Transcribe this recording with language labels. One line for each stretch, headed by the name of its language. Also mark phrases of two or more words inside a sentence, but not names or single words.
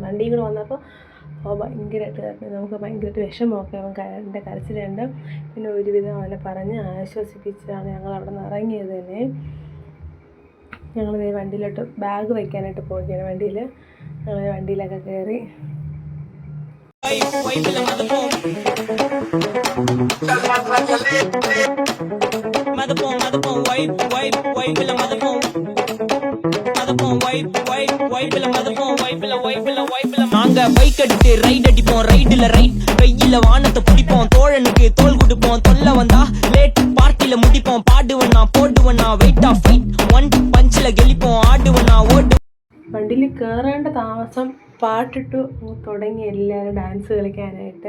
Malayalam: വണ്ടിയും കൂടെ വന്നപ്പോൾ ഭയങ്കരമായിട്ട് കയറുന്നു. നമുക്ക് ഭയങ്കരമായിട്ട് വിഷമമൊക്കെ അവൻ എൻ്റെ കരച്ചിലുണ്ട്. പിന്നെ ഒരുവിധം അവനെ പറഞ്ഞ് ആശ്വസിപ്പിച്ചാണ് ഞങ്ങൾ അവിടെ നിന്ന് ഇറങ്ങിയത് തന്നെ. ഞങ്ങൾ വണ്ടിയിലോട്ട് ബാഗ് വയ്ക്കാനായിട്ട് പോവുകയാണ്. വണ്ടിയിൽ ഞങ്ങൾ വണ്ടിയിലൊക്കെ കയറി.
Tamil: நாங்க பைக் எடுத்து ரைட் அடிப்போம், ரைடுல ரைட் வெயில வானத்தை பிடிப்போம், தோழனுக்கு தோல் கொடுப்போம், தொல்ல வந்தா
English: late party
Tamil: முடிப்போம், பாடுவனா போடுவனா
English: weight of fight
Tamil: ஒன் பஞ்சில கெளிப்போம், ஆடுவனா ஓடு.
Malayalam: വണ്ടിയിൽ കയറേണ്ട താമസം പാട്ടിട്ടു തുടങ്ങി എല്ലാവരും ഡാൻസ് കളിക്കാനായിട്ട്.